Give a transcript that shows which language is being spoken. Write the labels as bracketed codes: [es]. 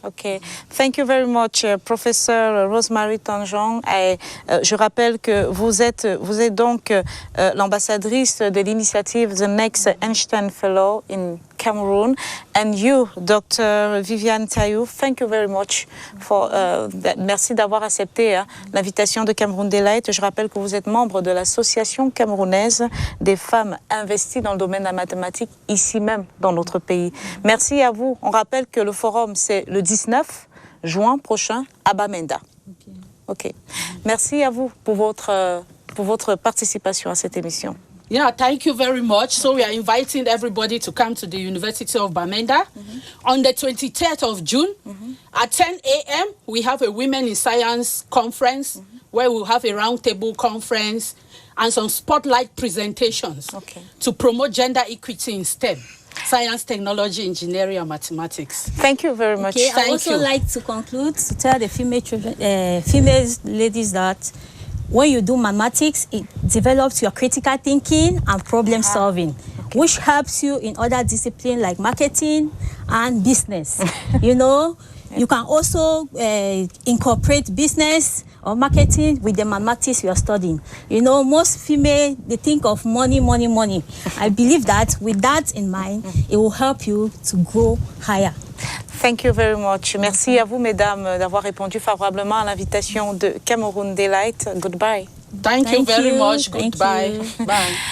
[en] Okay. Thank you very much, Professeur Rosemary Tonjock. [fr] Je rappelle que vous êtes donc l'ambassadrice de l'initiative The Next Einstein Fellow [en] in Cameroon, and you, Dr. Vivian Tagnou, thank you very much for that. [fr] Merci d'avoir accepté l'invitation de Cameroun Delight. Je rappelle que vous êtes membre de l'association camerounaise des femmes investies dans le domaine de la mathématique, ici même dans notre pays. Merci à vous. On rappelle que le forum, c'est le 19 juin prochain à Bamenda. Ok. Merci à vous pour votre participation à cette émission. [en] Yeah, thank you very much. So we are inviting everybody to come to the University of Bamenda on the 23rd of June at 10 a.m. We have a Women in Science conference where we'll have a roundtable conference and some spotlight presentations to promote gender equity in STEM, science, technology, engineering, and mathematics. Thank you very much. I also like to conclude to tell the female ladies that when you do mathematics, it develops your critical thinking and problem solving, which helps you in other disciplines like marketing and business. You know, you can also incorporate business or marketing with the mathematics you are studying. You know, most female, they think of money, money, money. I believe that with that in mind, it will help you to grow higher. Thank you very much. [fr] Merci à vous, mesdames, d'avoir répondu favorablement à l'invitation de Cameroon Delight. [en] Goodbye. Thank you very much. Goodbye. Bye.